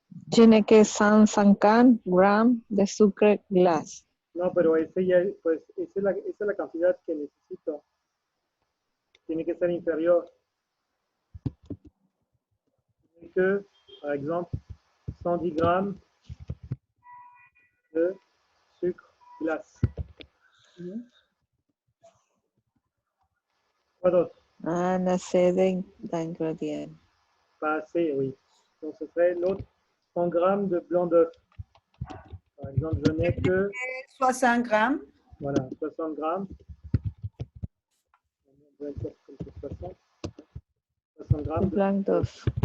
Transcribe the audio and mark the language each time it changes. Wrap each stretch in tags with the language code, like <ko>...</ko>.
<es>Tiene que 150 gramos de azúcar glass. No, pero esa es la cantidad que necesito. Tiene que ser inferior. Tiene que,</es> <fr>par exemple, 110 grammes de sucre glace. Quoi d'autre?</fr> <es>Ah, no sé de ingredientes.</es> <fr>Pas assez, oui. Donc ce serait l'autre 100 grammes de blanc d'œuf. Par exemple, je n'ai que 60 grammes. voilà, 60 grammes. On va dire comme c'est 60 De grammes de blanc d'œuf.</fr>